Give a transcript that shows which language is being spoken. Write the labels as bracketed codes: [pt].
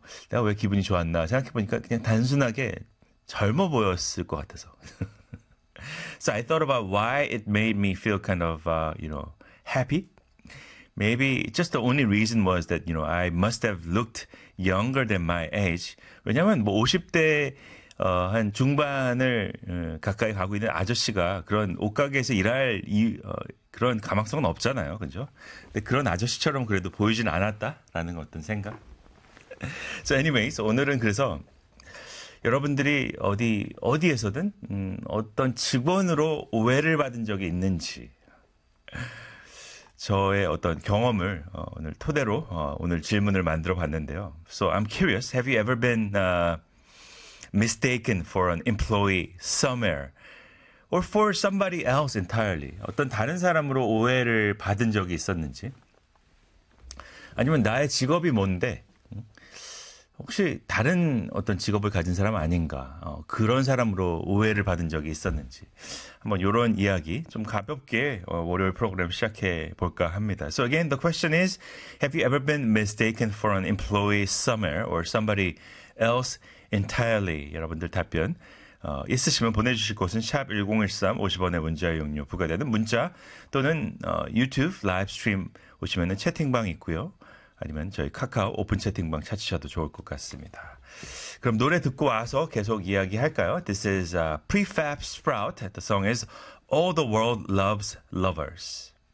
[ko] 내가 왜 기분이 좋았나 생각해보니까 그냥 단순하게 젊어 보였을 것 같아서. [en] So I thought about why it made me feel kind of, you know, happy. Maybe just the only reason was that, you know, I must have looked younger than my age. [ko] 왜냐면 뭐 50대 한 중반을 가까이 가고 있는 아저씨가 그런 옷가게에서 일할 그런 가망성은 없잖아요. 그죠? 근데 그런 아저씨처럼 그래도 보이진 않았다라는 어떤 생각. [en] So anyways, [ko] 오늘은 그래서 여러분들이 어디에서든 어떤 직원으로 오해를 받은 적이 있는지 저의 어떤 경험을 오늘 토대로 오늘 질문을 만들어 봤는데요. [en] So I'm curious, have you ever been mistaken for an employee somewhere or for somebody else entirely? [ko] 어떤 다른 사람으로 오해를 받은 적이 있었는지 아니면 나의 직업이 뭔데? 혹시 다른 어떤 직업을 가진 사람 아닌가? 그런 사람으로 오해를 받은 적이 있었는지. 한번 이런 이야기 좀 가볍게 월요일 프로그램 시작해 볼까 합니다. [en] So again, the question is, have you ever been mistaken for an employee somewhere or somebody else entirely? [ko] 여러분들 답변 있으시면 보내주실 곳은 샵 1013, 50원의 문자 이용료 부과되는 문자 또는 유튜브 라이브 스트림 오시면은 채팅방 있고요. 아니면 저희 카카오 오픈 채팅방 찾으셔도 좋을 것 같습니다. 그럼 노래 듣고 와서 계속 이야기할까요? [en] This is Prefab Sprout. The song is All the World Loves Lovers.